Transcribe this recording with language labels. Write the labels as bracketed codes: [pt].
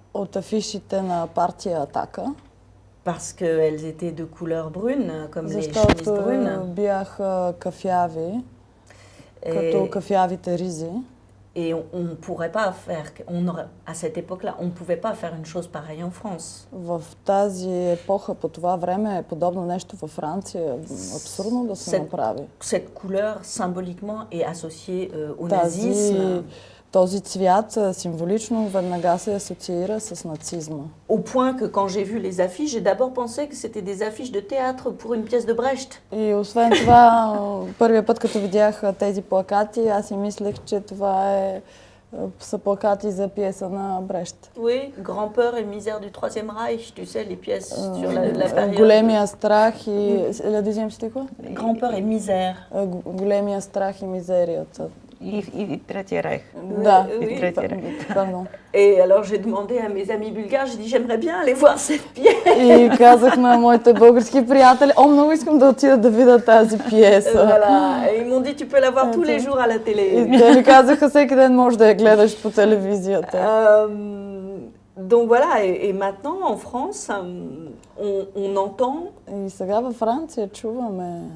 [bg] От афишите на партия Атака. [fr] Parce qu'elles étaient de couleur brune, comme les chemises brunes. [bg] Защото бяха кафяви, като кафявите ризи. [fr] Et on ne pourrait pas faire, à cette époque-là, on ne pouvait pas faire une chose pareille en France. [bg] В тази епоха, по това време, подобно нещо във Франция, абсурдно да се направи. [fr] Cette couleur, symboliquement, est associée au nazisme. [bg] Този цвят символично веднага се асоциира с нацизма. [fr] Au point que quand j'ai vu les affiches, j'ai d'abord pensé que c'était des affiches de théâtre pour une pièce de Brecht. [bg] И освен това, първия път като видях тези плакати, аз си мислех, че това са плакати за пиеса на Брещ. [fr] Oui, Grand-peur et misère du Troisième Reich, tu sais, les pièces sur la période. [bg] Големия страх и... [fr] La deuxième, c'était quoi? Grand-peur et misère. [bg] Големия страх и мизерията. И Третия райх. Да, и Третия райх. [fr] Et alors j'ai demandé à mes amis bulgares, j'ai dit j'aimerais bien aller voir cette pièce. [bg] И казах на моите български приятели, много искам да отида да видя тази пиеса. [fr] Voilà. Et ils m'ont dit tu peux la voir tous les jours à la télé. [bg] И те ми казаха всеки ден можеш да я гледаш по телевизията. [fr] Donc voilà, et maintenant en France, on entend. [bg] И сега във Франция чуваме